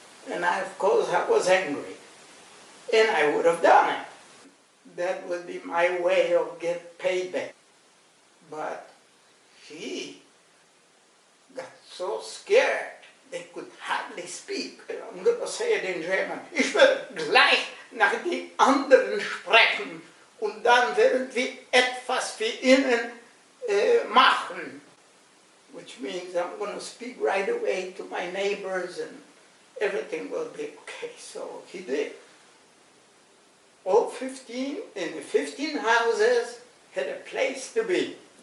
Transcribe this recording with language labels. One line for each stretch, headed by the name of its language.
English: And of course I was angry. And I would have done it. That would be my way of getting payback. But he got so scared they could hardly speak. I'm going to say it in German.
German: Ich will gleich nach den anderen sprechen und dann werden wir etwas für ihnen machen.
English: Which means I'm going to speak right away to my neighbors and everything will be okay. So he did. All 15 in the 15 houses had a place to be.